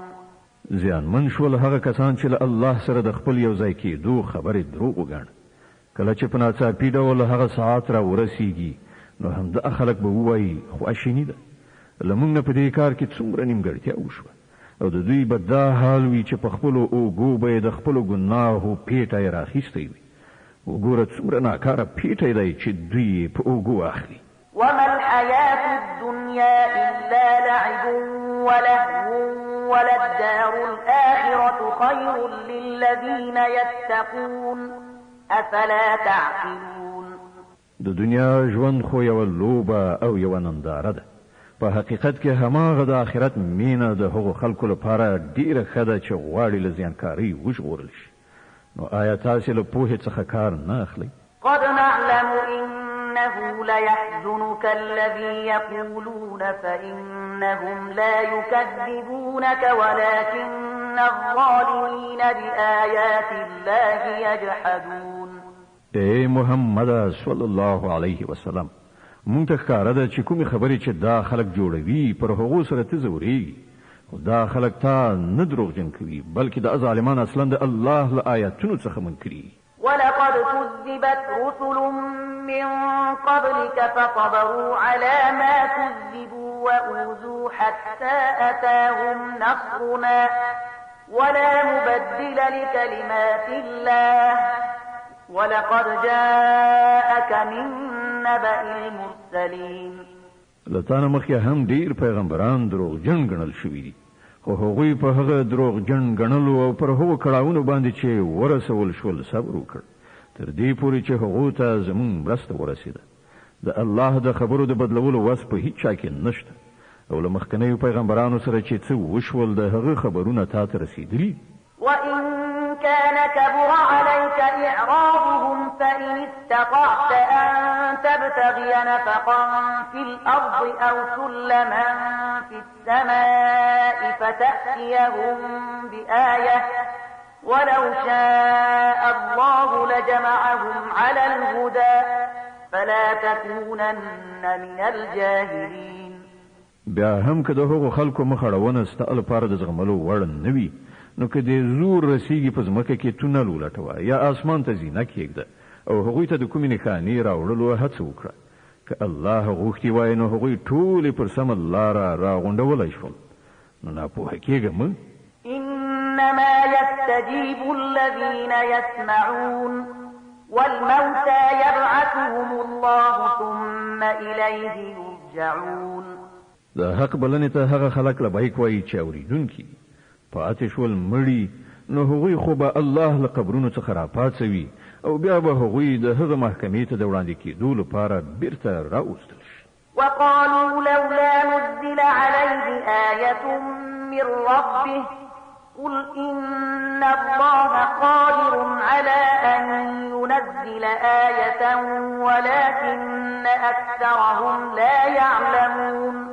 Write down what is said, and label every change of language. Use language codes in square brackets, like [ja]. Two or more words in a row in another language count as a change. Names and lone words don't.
[ps] زیانمن شول هغه کسان چې له الله سره د خپل یو ځای کېدو خبرې دروغ وګڼي. کله چې په ناڅاپي ډول هغه ساعت را ورسیږي نو همدا خلک به ووایي خواشیني ده له موږ نه په دې کار کې څومره نیمګړتیا وشوه او د دوی به دا حال وي چې په خپلو اوږو به یې د خپلو ګناهو پیټی راخیستی وي. وګوره څومره ناکاره پیټی دی چې دوی په اوږو اخلي. [ar] وما الحياة الدنيا إلا لعب ولهو وللدار الآخرة خير للذين يتقون أفلا تعقلون. [ps] د دنیا ژوند خو یو لوبه او یو ننداره ده. په حقیقت کې هماغه د آخرت مینه د هغو خلکو لپاره ډیره ښه ده چې غواړي له زیانکارۍ وژغورل شي. نو آیا تاسې له پوهې څخه کار نه اخلئ؟ [ar] قد نعلم إنه ليحزنك الذي يقولون فإنهم لا يكذبونك ولكن الظالمين بآيات الله يجحدون. [ps] اے محمد [ar] صلی الله علیه وسلم، [ps] مونږ ته ښکاره ده چې کومې خبرې چې دا خلک جوړوي پر هغو سره ته ځورېږي، خو دا خلک تا نه دروغجن کوي بلکې دا ظالمان اصلا د الله له آیاتونو څخه منکري. [ar] ولقد كذبت رسل من قبلك فصبروا على ما كذبوا وأوذوا حتى أتاهم نصرنا ولا مبدل لكلمات الله ولقد جاءك من نبأ المرسلين. [ps] لتانه مخکې هم ډیر پیغمبران دروغجن ګڼل شوي دي، خو هغوی په هغه دروغجن ګڼلو او پر هغو کړاوونو باندې چې ورسول شول صبر وکړ تر دې پورې چې هغو ته زموږ مرسته ورسېده. د الله د خبرو د بدلولو وس په هیڅ چا کې نشته، او له مخکنیو پیغمبرانو سره چې څه وشول د هغه خبرونه تا ته رسېدلي. [ar] وإن كان كبر عليك إعراضهم فإن استطعت أن تبتغي نفقا في الأرض أو سلما في السماء فتأتيهم بآية ولو شاء الله لجمعهم على الهدى فلا تكونن من الجاهلين. [ps] بیا هم که د هغو خلکو مخړونه ستا لپاره د زغملو وړ نه وي، نو که دې زور رسیږي په ځمکه کې تونل ولټوه یا اسمان ته زینه کېږده او هغوی ته د کومې نښانې راوړلو هڅه وکړه. که الله غوښتي وای نو هغوی ټولې پر سمه لاره راغونډولی شول. نو ناپوهه کېږه مه. [ar] إنما يستجيب الذين يسمعون والموتى يبعثهم الله ثم إليه يرجعون. [ps] د حق بلنې ته هغه خلک لبیک وایي چې اورېدونکي پاتې شول مړي، نو هغوی خو به الله له قبرونو څخه راپاڅوي او بیا به هغوی د هغه محکمې ته د وړاندې کېدو لپاره بیرته راوستل شي. [ar] وقالوا لولا نزل عليه آية من ربه قل إن الله قادر على أن ينزل آية ولكن أكثرهم لا يعلمون.